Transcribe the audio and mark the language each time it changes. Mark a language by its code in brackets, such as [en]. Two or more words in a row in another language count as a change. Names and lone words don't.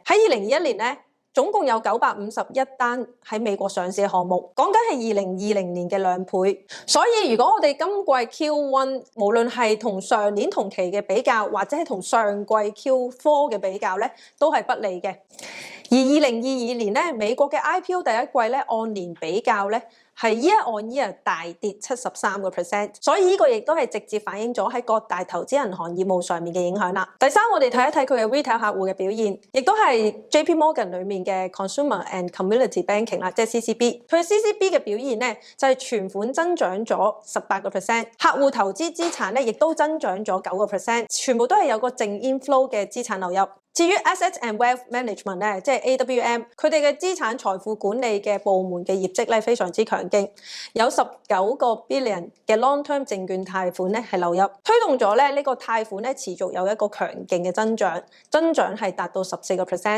[yue] 喺2021年咧，總共有951單喺美國上市嘅項目，講緊係2020年嘅2倍。所以如果我哋今季 Q1 無論係同上年同期嘅比較，或者係同上季 Q4 嘅比較咧，都係不利嘅。而2022年咧，美國嘅 IPO 第一季咧按年比較咧，係 [en] year on year [yue] 大跌73%，所以呢個亦都係直接反映咗喺各大投資銀行業務上面嘅影響啦。第三，我哋睇一睇佢嘅 retail 客戶嘅表現，亦都係 JP Morgan 裡面嘅 [en] consumer and community banking [yue] 啦，即係 CCB。佢 CCB 嘅表現咧就係存款增長咗18%，客戶投資資產咧亦都增長咗9%，全部都係有個淨 inflow 嘅資產流入。至於 [en] Asset and Wealth Management [yue] 咧，即係 AWM， 佢哋嘅資產財富管理嘅部門嘅業績咧非常之強勁，有19個 billion 嘅 long-term 證券貸款咧係流入，推動咗咧呢個貸款咧持續有一個強勁嘅增長係達到14%。